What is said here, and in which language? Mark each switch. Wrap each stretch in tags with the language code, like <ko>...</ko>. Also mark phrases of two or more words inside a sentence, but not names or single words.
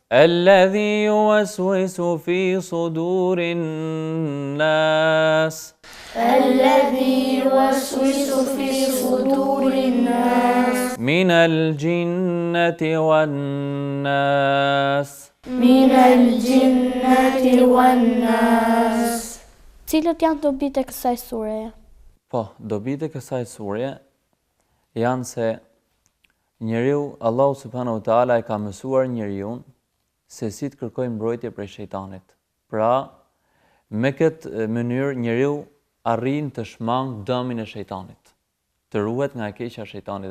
<ar>الذي يوسوس في صدور الناس الذي يوسوس في صدور الناس من الجنة والناس من الجنة والناس.</ar> <sq>Cilët janë dobitë e kësaj sureje? Po, dobitë e kësaj sureje janë se njeriu, Allahu</sq> <ar>سبحانه وتعالى</ar> <sq>e ka mësuar njeriu se si të kërkojë mbrojtje prej shejtanit. Pra, me këtë mënyrë njeriu arrin të shmang dëmin e shejtanit, të ruhet nga e keqja e shejtanit.</sq>